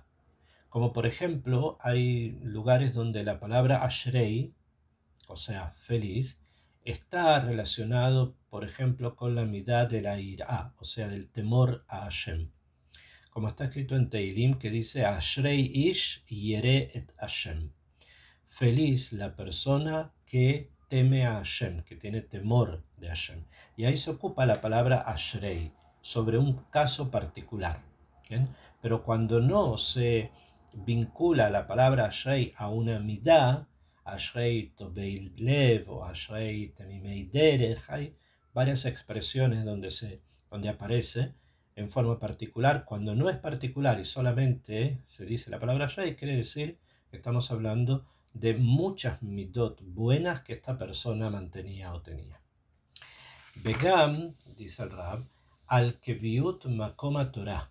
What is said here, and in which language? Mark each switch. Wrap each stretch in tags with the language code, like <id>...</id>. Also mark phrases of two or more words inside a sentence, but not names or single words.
<es>Como por ejemplo, hay lugares donde la palabra Ashrei, o sea, feliz, está relacionado, por ejemplo, con la midá de la ira, o sea, del temor a Hashem. Como está escrito en Teilim, que dice</es> <he>אשרי איש ירא את השם.</he> <es>Feliz la persona que teme a Hashem, que tiene temor de Hashem. Y ahí se ocupa la palabra Ashrei, sobre un caso particular. ¿Bien? Pero cuando no se vincula la palabra Ashrei a una midá,</es> <he>אשרי טובי לב o אשרי תמימי דרך,</he> <es>hay varias expresiones donde aparece en forma particular. Cuando no es particular y solamente se dice la palabra Ashrei, quiere decir que estamos hablando de muchas midot buenas que esta persona mantenía o tenía. Begam, dice el Rab, al keviut makoma Torah.</es>